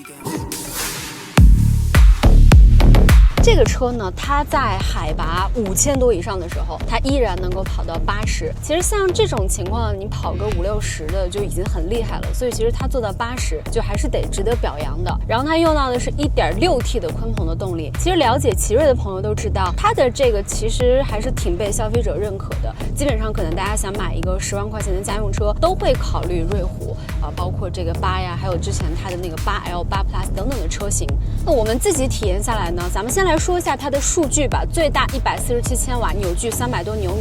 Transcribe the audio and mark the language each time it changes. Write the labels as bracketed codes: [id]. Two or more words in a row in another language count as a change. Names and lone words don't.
[zh] 這個車呢，它在海拔5000多以上的時候，它依然能夠跑到80。其實像這種情況，你跑個50、60的就已經很厲害了。所以其實它做到80，就還是得值得表揚的。然後它用到的是 1.6T 的鯤鵬的動力。其實了解奇瑞的朋友都知道，它的這個其實還是挺被消費者認可的。基本上可能大家想買一個10萬塊錢的家用車，都會考慮瑞虎啊，包括這個8呀，還有之前它的那個8L、8 Plus 等等的車型。那我們自己體驗下來呢，咱們先來說一下它的數據吧。最大147千瓦，扭矩300多牛米。